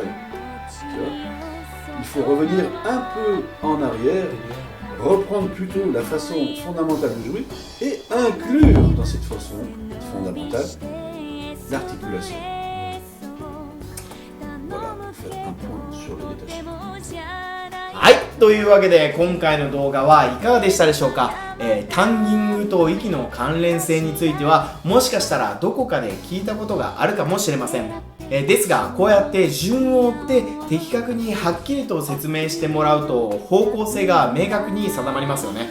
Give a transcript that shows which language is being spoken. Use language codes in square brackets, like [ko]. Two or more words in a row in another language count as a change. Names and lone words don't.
[fr] Tu vois, il faut revenir un peu en arrière, reprendre plutôt la façon fondamentale de jouer et inclure dans cette façon fondamentale l'articulation. Voilà, pour faire un point sur le détaché. [ja] はい、というわけで今回の動画はいかがでしたでしょうか。タンギングと息の関連性についてはもしかしたらどこかで聞いたことがあるかもしれません。ですがこうやって順を追って的確にはっきりと説明してもらうと方向性が明確に定まりますよね。